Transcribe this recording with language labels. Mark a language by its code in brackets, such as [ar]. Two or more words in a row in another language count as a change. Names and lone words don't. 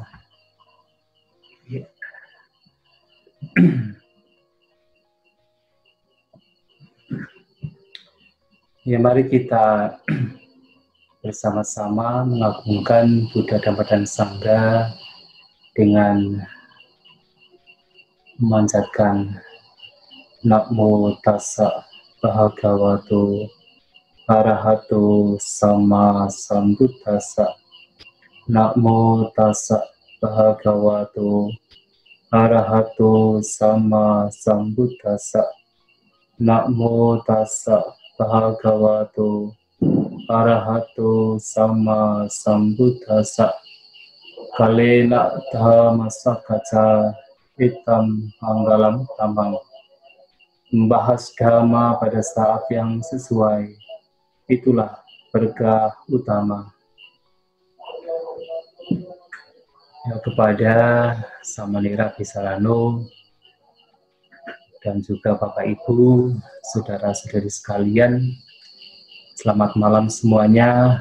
[id] Ya. Ya, mari kita bersama-sama mengagungkan Buddha, Dhamma, dan Sangha dengan memanjatkan [pi] Namo Tassa Bhagavato Arahato Sama Sambuddhassa. Namo Tassa Bhagavato Arahato Sama Sambuddhassa. Namo Tassa Bhagavato Arahato Sama Sambuddhassa. Kalena Dhamma Sakacca Itam Manggalam Tambang. [id] Membahas dhamma pada saat yang sesuai, itulah berkah utama. Ya, kepada Samanera Pisarano dan juga Bapak Ibu, saudara-saudari sekalian, selamat malam semuanya.